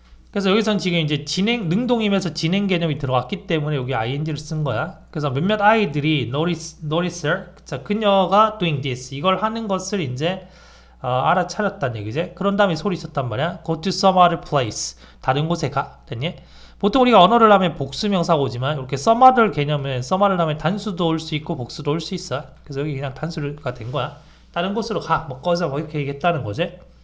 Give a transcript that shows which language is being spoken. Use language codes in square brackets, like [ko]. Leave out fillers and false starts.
[ko] 그래서 여기서는 지금 이제 능동이면서 진행 개념이 들어갔기 때문에 여기 ing를 쓴 거야. 그래서 몇몇 아이들이 noticer, 자, 그녀가 [en] doing this, [ko] 이걸 하는 것을 이제 알아차렸다는 얘기지. 그런 다음에 소리쳤단 말이야. [en] go to some other place, [ko] 다른 곳에 가. 됐니? 보통 우리가 언어를 하면 복수명사가 오지만 이렇게 some other 개념은 some other 하면 단수도 올 수 있고 복수도 올 수 있어. 그래서 여기 그냥 단수가 된 거야. 다른 곳으로 가, 뭐 꺼져, 뭐 이렇게 얘기했다는 거지.